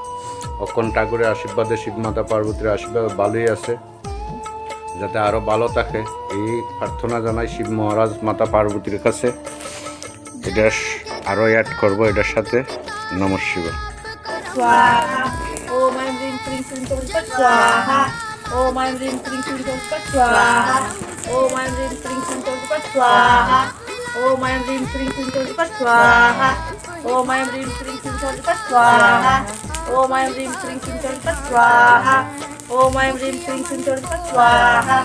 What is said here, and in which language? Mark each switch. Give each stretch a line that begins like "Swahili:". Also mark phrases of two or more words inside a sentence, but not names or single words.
Bangla: অক্ষণ ঠাকুরের আশীর্বাদে শিব মাতা পার্বতীর আশীর্বাদ ভালোই আছে, যাতে আরও ভালো থাকে এই প্রার্থনা জানাই শিব মহারাজ মাতা পার্বতীর কাছে। এটা আরও অ্যাড করবো এটার সাথে।
Sanskrit: নমঃ শিবায়। ওম আইম হ্রিম ক্রিং ক্রিং চন্দ্রপা স্বাহা। ওম আইম হ্রিম ক্রিং ক্রিং চন্দ্রপা স্বাহা। ওম আইম হ্রিম ক্রিং ক্রিং চন্দ্রপা স্বাহা। ওম আইম হ্রিম ক্রিং ক্রিং চন্দ্রপা স্বাহা। ওম আইম হ্রিম ক্রিং ক্রিং চন্দ্রপা স্বাহা। ওম আইম হ্রিম ক্রিং ক্রিং চন্দ্রপা স্বাহা। ওম আইম হ্রিম ক্রিং ক্রিং চন্দ্রপা স্বাহা।